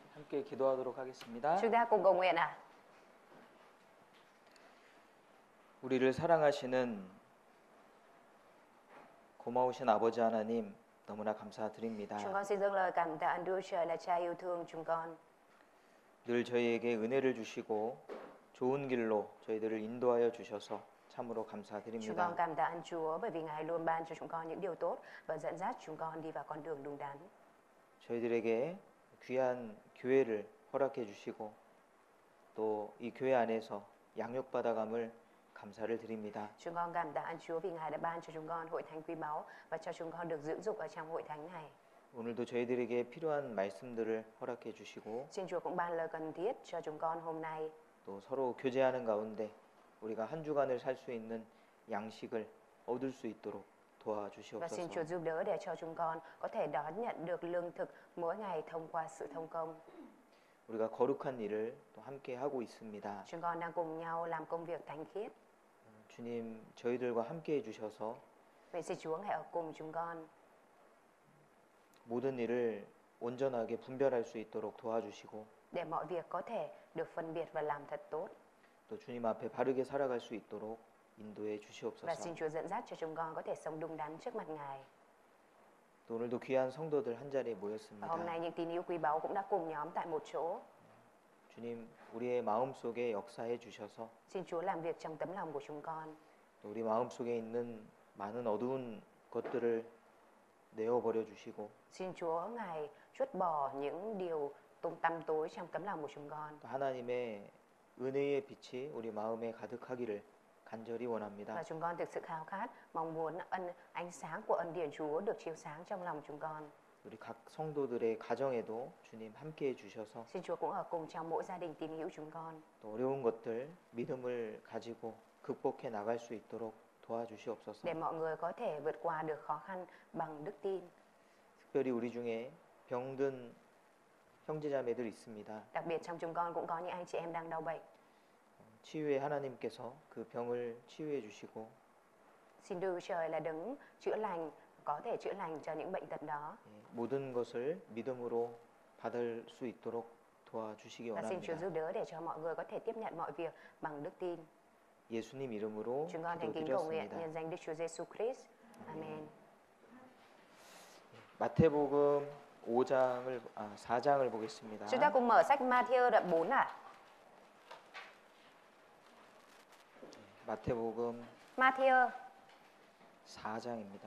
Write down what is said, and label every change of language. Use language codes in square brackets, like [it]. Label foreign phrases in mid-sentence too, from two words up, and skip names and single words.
[ko] 함께 기도하도록 하겠습니다. [vi] Chúng ta cùng cầu nguyện ạ. [ko] 우리를 사랑하시는 고마우신 아버지 하나님 너무나 감사드립니다. [vi] Chúng con xin dâng lời cảm tạ Đức Trời là Cha yêu thương chúng con. [ko] 늘 저희에게 은혜를 주시고 좋은 길로 저희들을 인도하여 주셔서 참으로 [vi] Chúng [ko] 감사드립니다. [vi] con cảm tạ ơn Chúa bởi vì Ngài luôn ban cho chúng con những điều tốt và dẫn dắt chúng con đi vào con đường đúng đắn. [ko] 저희들에게 귀한 교회를 허락해 주시고 또 이 교회 안에서 양육받아감을 감사를 드립니다. [vi] Chúng con cảm tạ ơn Chúa vì Ngài đã ban cho chúng con hội thánh quý báu và cho chúng con được dưỡng dục ở trong hội thánh này. [ko] 오늘도 저희들에게 필요한 말씀들을 허락해 주시고 [vi] Xin Chúa cũng ban lời cần thiết cho chúng con hôm nay. [ko] 또 서로 교제하는 가운데 우리가 한 주간을 살 수 있는 양식을 얻을 수 있도록 [vi] Và xin [ko] 도와주시옵소서. [vi] Chúa giúp đỡ để cho chúng con có thể đón nhận được lương thực mỗi ngày thông qua sự thông công. [ko] 우리가 거룩한 일을 또 함께 하고 있습니다. [vi] Chúng con đang cùng nhau làm công việc thánh khiết. [ko] 주님, 저희들과 함께 해주셔서 [vi] Vậy xin Chúa hãy ở cùng chúng con [ko] 모든 일을 온전하게 분별할 수 있도록 도와주시고 [vi] để mọi việc có thể được phân biệt và làm thật tốt. [ko] 또 주님 앞에 바르게 살아갈 수 있도록 인도해 [vi] Và [ko] 주시옵소서. [vi] xin Chúa dẫn dắt cho chúng con có thể sống đúng đắn trước mặt Ngài. [ko] 또 오늘도 귀한 성도들 한 자리에 [vi] Và [ko] 모였습니다. [vi] hôm nay những tín hữu quý báu cũng đã cùng nhóm tại một chỗ. [ko] 주님, 우리의 마음속에 역사해 주셔서 [vi] Xin Chúa làm việc trong tấm lòng của chúng con. [ko] 또 우리 마음속에 있는 많은 어두운 것들을 내어버려 주시고 [vi] Xin Chúa Ngài trút bỏ những điều tăm tối trong tấm lòng của chúng con. [ko] 또 하나님의 은혜의 빛이 우리 마음에 가득하기를 간절히 원합니다. [vi] Và chúng con thực sự khao khát, mong muốn ánh sáng của ân điển Chúa được chiếu sáng trong lòng chúng con. [ko] 우리 각 성도들의 가정에도 주님 함께 해주셔서 [vi] Xin Chúa cũng ở cùng trong mỗi gia đình tín hữu chúng con. [ko] 또 어려운 것들 믿음을 가지고 극복해 나갈 수 있도록 도와주시옵소서. [vi] Để mọi người có thể vượt qua được khó khăn bằng đức tin. [ko] 특별히 우리 중에 병든 형제자매들 있습니다. [vi] Đặc biệt trong chúng con cũng có những anh chị em đang đau bệnh. [ko] 치유의 하나님께서 그 병을 치유해 주시고 [vi] Xin Đức Trời là đấng chữa lành, có thể chữa lành cho những bệnh tật đó. [ko] 모든 것을 믿음으로 받을 수 있도록 도와주시기 [vi] Và xin Chúa [ko] 원합니다. [vi] giúp đỡ để cho mọi người có thể tiếp nhận mọi việc bằng đức tin. [ko] 예수님 이름으로 [vi] Chúng con thành kính cầu nguyện [ko] 기도드렸습니다. [vi] nhân danh Đức Chúa Giêsu Christ. Amen. [ko] 마태복음 4장을 보겠습니다. [vi] Chúng ta cùng mở sách Ma-thi-ơ đoạn 4 ạ. [ko] 마태복음 [vi] Ma-thi-ơ [ko] 4장입니다.